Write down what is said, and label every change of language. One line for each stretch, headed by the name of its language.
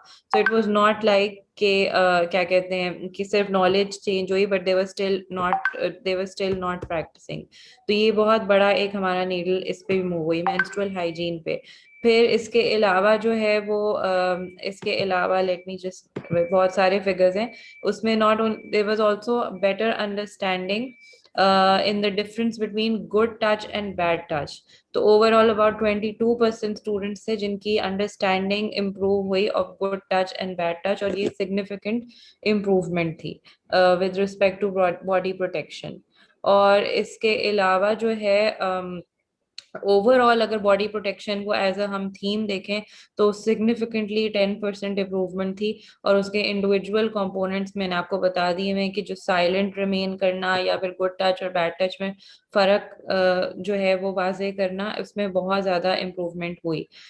English: so it was not like
Hindi: कि क्या कहते हैं कि सिर्फ नॉलेज चेंज हुई
English: But they were still not practising.
Hindi: तो ये बहुत बड़ा एक हमारा नीडल इस पे भी मूव हुई, मेंस्ट्रुअल हाइजीन पे. फिर इसके अलावा जो है वो इसके अलावा
English: let me just,
Hindi: बहुत सारे फिगर्स हैं उसमें.
English: Not there was also better understanding in the difference between good touch and bad touch. तो overall about 22% students थे जिनकी understanding improve हुई of good touch and bad touch,
Hindi: और ये significant improvement थी
English: with respect to body protection.
Hindi: और इसके अलावा जो है ओवरऑल अगर बॉडी प्रोटेक्शन को एज अ हम थीम देखें तो सिग्निफिकेंटली 10% इम्प्रूवमेंट थी. और उसके इंडिविजुअल कंपोनेंट्स मैंने आपको बता दिए हैं कि जो साइलेंट रिमेन करना या फिर गुड टच और बैड टच में फर्क जो है वो वाजे करना, उसमें बहुत ज्यादा इम्प्रूवमेंट हुई.